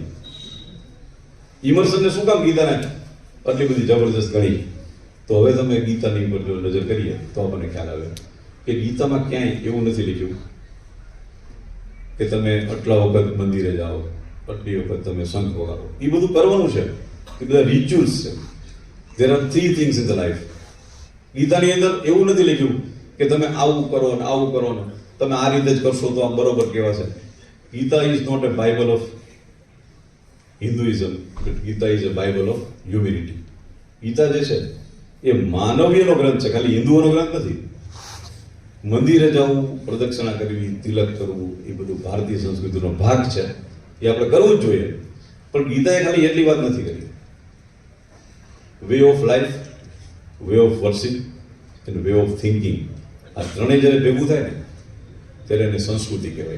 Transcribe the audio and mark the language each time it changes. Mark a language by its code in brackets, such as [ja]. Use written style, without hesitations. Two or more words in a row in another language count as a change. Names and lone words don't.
[gu] ઇમર્સનને શું કામ ગીતાને આટલી બધી જબરજસ્ત ગણી? તો હવે તમે ગીતાની ઉપર જો નજર કરીએ તો આપણને ખ્યાલ આવે કે ગીતામાં ક્યાંય એવું નથી લખ્યું કે તમે આટલા વખત મંદિરે જાઓ, આટલી વખત તમે શંખ વગાડો. એ બધું કરવાનું છે, એ બધા રિચ્યુઅલ્સ છે. [en] There are 3 things in the life. [gu] ગીતાની અંદર એવું નથી લખ્યું કે તમે આવું કરો ને આવું કરો ને તમે આ રીતે જ કરશો તો આમ બરોબર કહેવાશે. [en] ગીતા is not a Bible of Hinduism, but ગીતા ઇઝ a Bible of humanity. [gu] ગીતા જે છે એ માનવીયનો ગ્રંથ છે, ખાલી હિન્દુઓનો ગ્રંથ નથી. મંદિરે જવું, પ્રદક્ષિણા કરવી, તિલક કરવું, એ બધું ભારતીય સંસ્કૃતિનો ભાગ છે, એ આપણે કરવું જ જોઈએ. પણ ગીતાએ ખાલી એટલી વાત નથી કરી. [en] way of life, way of worship and way of thinking, [gu] આ ત્રણેય જ્યારે ભેગું થાય ને ત્યારે એને સંસ્કૃતિ કહેવાય.